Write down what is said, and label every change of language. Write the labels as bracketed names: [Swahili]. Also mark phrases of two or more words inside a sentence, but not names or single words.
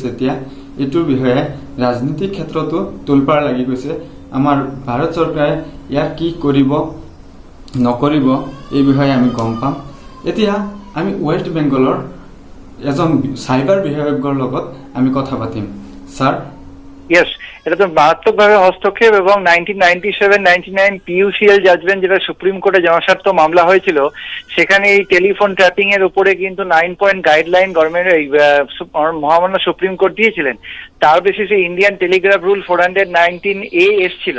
[Assamese] এতিয়া এইটোৰ বিষয়ে ৰাজনীতিক ক্ষেত্ৰতো তোলপাৰ লাগি গৈছে। আমাৰ ভাৰত চৰকাৰে ইয়াক কি কৰিব নকৰিব এই বিষয়ে আমি গম পাম। এতিয়া আমি ৱেষ্ট বেংগলৰ এজন চাইবাৰ বিশেষজ্ঞৰ লগত আমি কথা পাতিম। স্যার, [Bangla] ইয়েস, এটা তো মারাত্মকভাবে হস্তক্ষেপ এবং 1997-99 PUCL জাজমেন্ট, যেটা সুপ্রিম কোর্টে জনস্বার্থ মামলা হয়েছিল, সেখানে এই [English] telephone trapping [Bangla] এর উপরে কিন্তু 9 [English] point guideline government [Bangla] মহামান্য সুপ্রিম কোর্ট দিয়েছিলেন। তার বেসিসে ইন্ডিয়ান টেলিগ্রাফ রুল 419A এসেছিল।